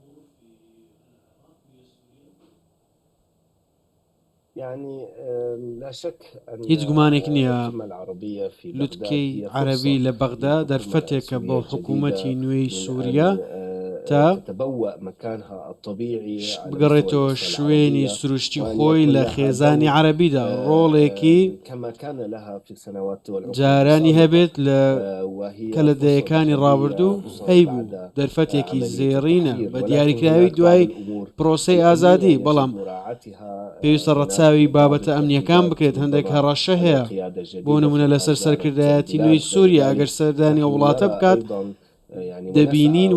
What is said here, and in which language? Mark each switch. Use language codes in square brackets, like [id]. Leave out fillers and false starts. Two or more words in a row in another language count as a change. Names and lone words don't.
[ckb] هیچ گومانێک نییە لوتکەی عەرەبی لە بەغدا دەرفەتێکە بۆ حکوومەتی نوێی سووریا تا [ar] تتبوأ مكانها الطبيعي [ckb] بگەڕێتەوە شوێنی سروشتی خۆی لە خێزانی عەرەبیدا ڕۆڵێکی [ar] كما كان لها في السنوات والعقود [ckb] جارانی هەبێت [ar] وهي [ckb] کە لە دەیەکانی ڕابردوو هەیبوو دەرفەتێکی زێڕینە بە دیاریکراوی دوای پرۆسەی ئازادی بەڵام پێویستە ڕەچاوی بابەتە ئەمنیەکان بکرێت هەندێک هەڕەشە هەیە بۆ نمونە لەسەر سەرکردایەتی نوێی سووریا ئەگەر سەردانی وڵاتە بکات دەبینین